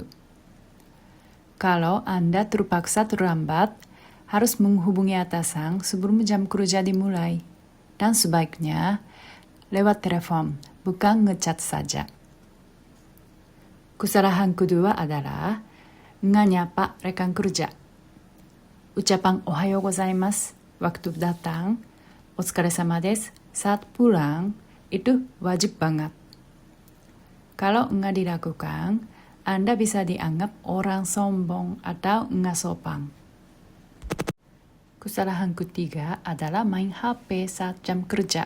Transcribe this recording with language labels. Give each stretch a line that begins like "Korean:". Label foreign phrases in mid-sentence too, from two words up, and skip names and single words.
Indonesian: Kalau Anda terpaksa terlambat, harus menghubungi atasan sebelum jam kerja dimulai. Dan sebaiknya lewat telepon, bukan ngechat saja. Kesalahan kedua adalah nggak nyapa rekan kerja. Ucapan
Japanese: おはようございます
Indonesian: waktu datang,
Japanese: お疲れ様です
Indonesian: saat pulang, itu wajib banget. Kalau nggak dilakukan, Anda bisa dianggap orang sombong atau nggak sopan. Kesalahan ketiga adalah main HP saat jam kerja.